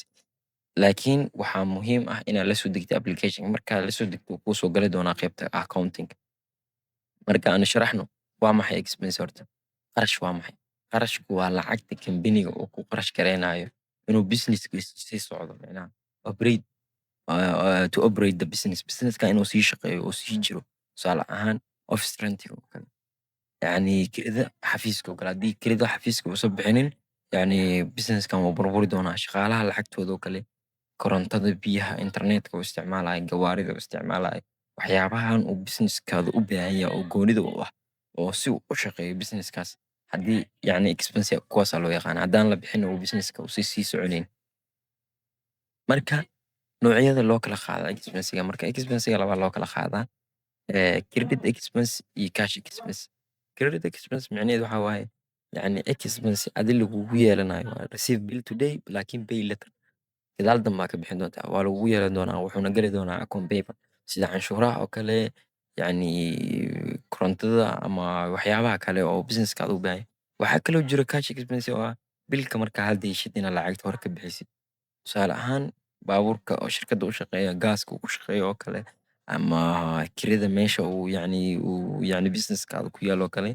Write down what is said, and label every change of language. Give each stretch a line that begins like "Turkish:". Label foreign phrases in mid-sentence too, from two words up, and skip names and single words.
Somali: Laakiin waxaa muhiim ah inaad la soo degto application. Markaad la soo degto wuu kuu soo gali doonaa qaybta accounting. Marka aan sharaxno waa maxay expense horta? Qarash waa maxay? Qarashku waa lacagta kambaniga uu ku qarash gareynayo inuu businesskiisa sii socdo,
English: operate to operate the business.
Somali: Businesska inuu sii shaqeeyo oo sii jiro. Tusaale ahaan
English: office rent
Somali: oo kale, kirada xafiiska oo kale. Haddii kirada xafiiska uusan bixinin, businesskan wuu burburi doonaa. Shaqaalaha lacagtooda oo kale, korontada, biyaha, internetka uu isticmaalayo, gawaarida uu isticmaalayo, waxyaabahan uu businesskaada u baahan yahay oo goonida u ah oo si uu u shaqeeyo businesskaas. Haddii expense kuwaasaa loo yaqaana. Haddaan la bixin uu businesska uu sii soconayn. Marka noocyada loo kala qaada expense-ga, marka expense-ga labaa loo kala qaadaa.
English: Credit expense
Somali: iyo
English: cash expense. Credit expense
Somali: micnaheedu waxaa waaye expense adi lagugu yeelanayo waa
English: receive bill today
Somali: laakiin
English: pay later.
Somali: Gadaal dambe aad ka bixin doontaa. Waa lagugu yeelan doonaa, wuxuuna gali doonaa
English: account payable
Somali: sida canshuuraha oo kale, korontada ama waxyaabaha kale oo businesskaada u baahan yahay. Waxaa kaloo jiro
English: cash expense
Somali: oo ah bilka markaa hadda heshid inaad lacagta hore ka bixisid. Tusaale ahaan baabuurka oo shirkadda u shaqeeya, gaaska uu ku shaqeeyo oo kale, ama kirada meesha uu businesskaada ku yaalo oo kale.